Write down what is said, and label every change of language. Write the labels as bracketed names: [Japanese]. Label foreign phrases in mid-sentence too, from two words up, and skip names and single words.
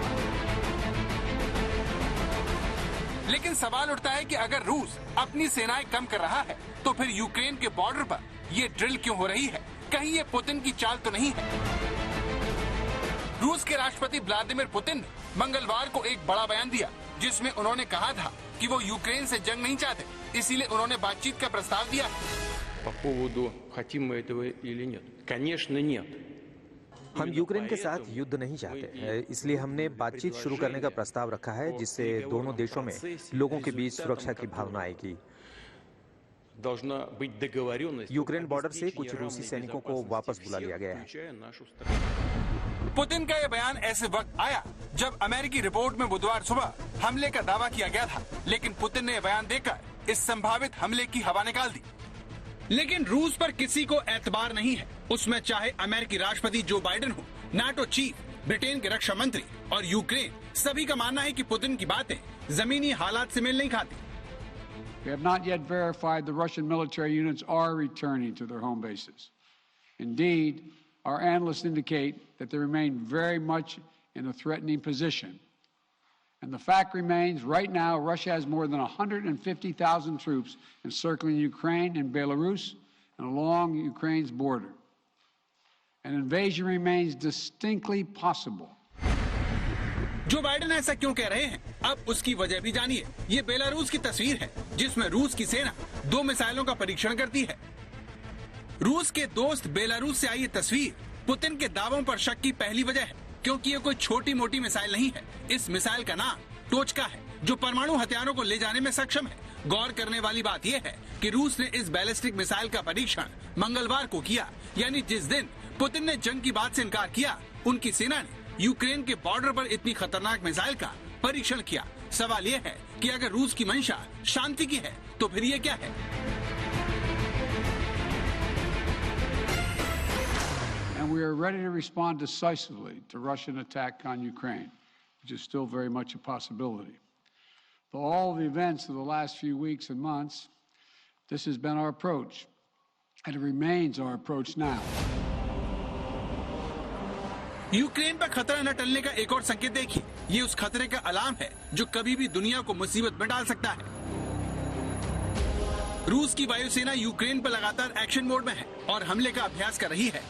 [Hindi] लेकिन सवाल उठता है कि अगर रूस अपनी सेनाएं कम कर रहा है तो फिर यूक्रेन के बॉर्डर पर ये ड्रिल क्यों हो रही है? कहीं ये पुतिन की चाल तो नहीं है? रूस के राष्ट्रपति व्लादिमीर पुतिन ने मंगलवार को एक बड़ा बयान दिया, जिसमें उन्होंने कहा था कि वो यूक्रेन से जंग नहीं चाहते, इसीलिए उन्होंने बातचीत का प्रस्ताव दिया। [Russian] По поводу хотим мы этого или нет? Конечно, нет. [Hindi] हम यूक्रेन के साथ युद्ध नहीं चाहते, इसलिए हमने बातचीत शुरू करने का प्रस्ताव रखा है, जिससे दोनों देशों में लोगों के बीच सुरक्षा की भावना आएगी। यूक्रेन बॉर्डर से कुछ रूसी सैनिकों को वापस बुला लिया गया है। पुतिन का यह बयान ऐसे वक्त आया जब अमेरिकी रिपोर्ट में बुधवार सुबह हमले का दावा किया गया था, लेकिन पुतिन ने यह बयान देकर इस संभावित हमले की हवा निकाल दी। लेकिन रूस पर किसी को एतबार नहीं है, उसमें चाहे अमेरिकी राष्ट्रपति जो बाइडेन हो, नाटो चीफ, ब्रिटेन के रक्षा मंत्री और यूक्रेन, सभी का मानना है कि पुतिन की बातें जमीनी हालात से मेल नहीं खाती। [English] We have not yet verified the Russian military units are returning to their home bases. Indeed, our analysts indicate that they remain very much in a threatening position. And the fact remains, right now, Russia has more than 150,000 troops encircling Ukraine and Belarus and along Ukraine's border. An invasion remains distinctly possible. [Hindi] जो बाइडेन ऐसा क्यों कह रहे हैं, अब उसकी वजह भी जानिए। ये बेलारूस की तस्वीर है, जिसमें रूस की सेना 2 मिसाइलों का परीक्षण करती है। रूस के दोस्त बेलारूस से आई ये तस्वीर पुतिन के दावों पर शक की पहली वजह है, क्योंकि ये कोई छोटी मोटी मिसाइल नहीं है। इस मिसाइल का नाम टोचका है, जो परमाणु हथियारों को ले जाने में सक्षम है। गौर करने वाली बात यह है कि रूस ने इस [English] ballistic missile [Hindi] का परीक्षण मंगलवार को किया, यानी जिस दिन पुतिन ने जंग की बात से इनकार किया, उनकी सेना ने यूक्रेन के बॉर्डर पर इतनी खतरनाक मिसाइल का परीक्षण किया। सवाल यह है कि अगर रूस की मंशा शांति की है तो फिर ये क्या है? [English] And we are ready to respond decisively to Russian attack on Ukraine, which is still very much a possibility. For all the events of the last few weeks and months, this has been our approach, and it remains our approach now. [Hindi] यूक्रेन पर खतरा न टलने का एक और संकेत देखिए। ये उस खतरे का अलार्म है जो कभी भी दुनिया को मुसीबत में डाल सकता है। रूस की वायुसेना यूक्रेन पर लगातार [English] action mode [Hindi] में है और हमले का अभ्यास कर रही है।